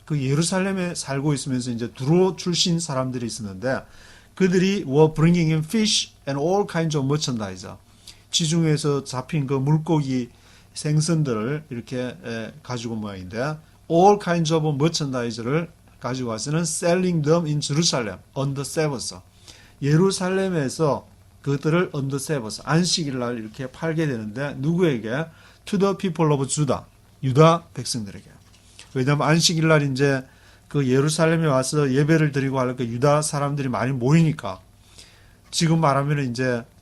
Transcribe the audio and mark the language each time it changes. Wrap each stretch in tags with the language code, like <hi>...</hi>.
<ko>그 예루살렘에 살고 있으면서 이제 두로 출신 사람들이 있었는데 그들이</ko> <en>were bringing in fish and all kinds of merchandise.</en> <ko>지중해에서 잡힌 그 물고기 생선들을 이렇게 가지고 모양인데</ko> <en>all kinds of merchandise</en> <ko>를 가지고 와서는</ko> <en>selling them in Jerusalem on the Sabbath.</en> <ko>예루살렘에서 그것들을</ko> <en>on the Sabbath,</en> <ko>안식일 날 이렇게 팔게 되는데 누구에게?</ko> <en>To the people of Judah,</en> <ko>유다 백성들에게. 왜냐하면 안식일 날 이제 그 예루살렘에 와서 예배를 드리고 할 그 유다 사람들이 많이 모이니까 지금 말하면 이제</ko>